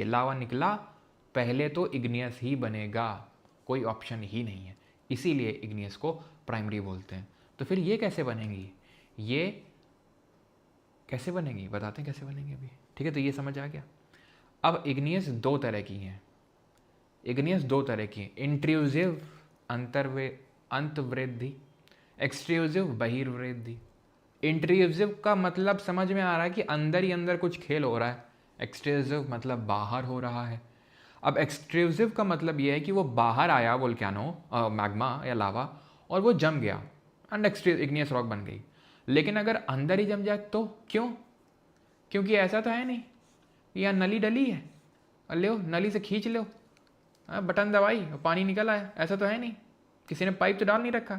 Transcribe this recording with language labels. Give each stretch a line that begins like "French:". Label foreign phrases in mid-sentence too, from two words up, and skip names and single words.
Hindi: लावा निकला पहले तो इग्नियस ही बनेगा, कोई ऑप्शन ही नहीं है, इसीलिए इग्नियस को प्राइमरी बोलते हैं। तो फिर ये कैसे बनेंगी, ये कैसे बनेंगी बताते हैं कैसे बनेंगे अभी, ठीक है। तो ये समझ आ गया। अब इग्नियस दो तरह की हैं, इग्नियस दो तरह की हैं, इंट्रूसिव अंतर्वृद्धि, एक्सट्रूसिव बहिर्वृद्धि। इंट्रूसिव का मतलब समझ में आ रहा है कि अंदर ही अंदर कुछ खेल हो रहा है, एक्सट्रूसिव मतलब बाहर हो रहा है। अब एक्सट्रूसिव का मतलब ये है कि वो बाहर आया
English: volcano magma
Hindi: या लावा और वो जम गया
English: and igneous rock
Hindi: बन गई। लेकिन अगर अंदर ही जम जाए तो क्यों, क्योंकि ऐसा तो है नहीं यहाँ नली डली है, ले नली से खींच लो, बटन दबाई पानी निकल आया, ऐसा तो है नहीं, किसी ने पाइप तो डाल नहीं रखा।